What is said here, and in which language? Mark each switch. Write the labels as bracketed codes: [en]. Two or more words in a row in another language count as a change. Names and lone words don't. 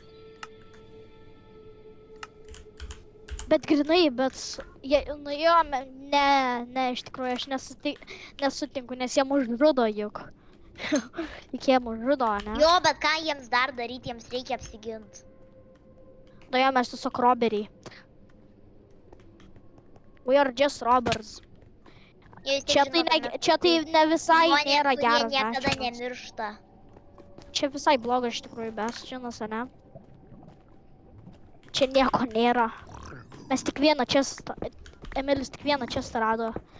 [lt] Bet grinai, bet... Nu jo, ne, iš tikrųjų aš nesutinku, nes jie mus žudo juk. Juk jie mus žudo, ne? Jo, bet ką jiems dar daryti, jiems reikia apsiginti. Nu jo, mes tiesiog robberiai. [en] We are just robbers. [lt] Jie vis tiek Čia žino, tai, kad mes čia tai ne visai žmonės, nėra kurie geras niekada dažymas. nemiršta. Čia visai blogas iš tikrųjų bastionas, ne? Čia nieko nėra. Mes tik vieną čestą... Emilis tik vieną čestą rado.